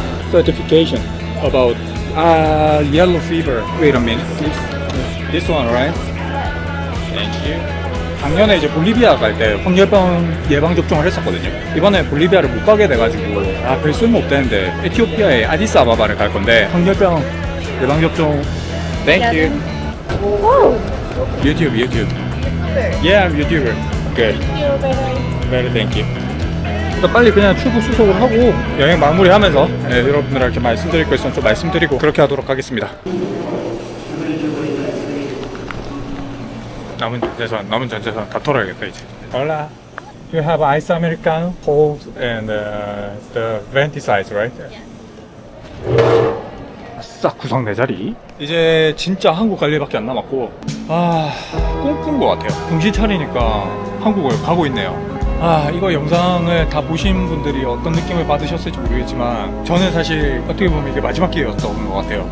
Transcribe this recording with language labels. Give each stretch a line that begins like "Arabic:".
English: Certification about yellow fever. Wait a minute, please. This one, right? Thank you.
Korean: 작년에 이제 볼리비아 갈 때 황열병 예방 접종을 했었거든요. 이번에 볼리비아를 못 가게 돼가지고 별 쓸모 없다는데 에티오피아의 아디스아바바를 갈 건데 황열병 예방 접종.
English: Thank you. YouTube. Yeah, I'm YouTuber. Good. Very thank you.
Korean: 빨리 그냥 출국 수속을 하고 여행 마무리하면서 여러분들한테 이렇게 말씀드릴 거 있으면 좀 말씀드리고 그렇게 하도록 하겠습니다. 남은 전재산 다 털어야겠다 이제.
Spanish: Hola.
English: You have ice americano, cold, and the venti size, right?
Korean: 싹 구성 4자리. 이제 진짜 한국 갈 일밖에 안 남았고 꿈꾼 것 같아요. 정신 차리니까 한국을 가고 있네요. 이거 영상을 다 보신 분들이 어떤 느낌을 받으셨을지 모르겠지만 저는 사실 어떻게 보면 이게 마지막 기회였던 것 같아요.